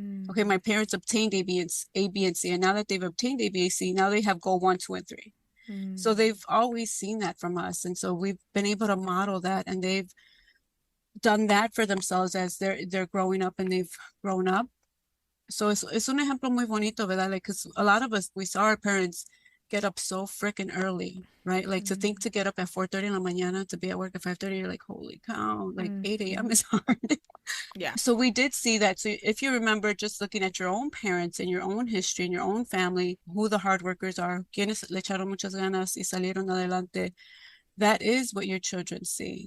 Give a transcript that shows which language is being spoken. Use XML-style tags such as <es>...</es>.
<en>Okay, my parents obtained A, B, and C, and now that they've obtained A, B, and C, now they have goal 1, 2, and 3. So they've always seen that from us, and so we've been able to model that, and they've done that for themselves as they're growing up and they've grown up.</en> <es>So es un ejemplo muy bonito, ¿verdad?</es> <en>Like, because a lot of us, we saw our parents get up so freaking early, right? Like to think to get up at 4:30 in</en> <es>la mañana</es> <en>to be at work at 5:30, you're like, holy cow, like 8 a.m. is hard. Yeah. So we did see that. So if you remember just looking at your own parents and your own history and your own family, who the hard workers are,</en> <es>quienes le echaron muchas ganas y salieron adelante,</es> <en>that is what your children see.</en>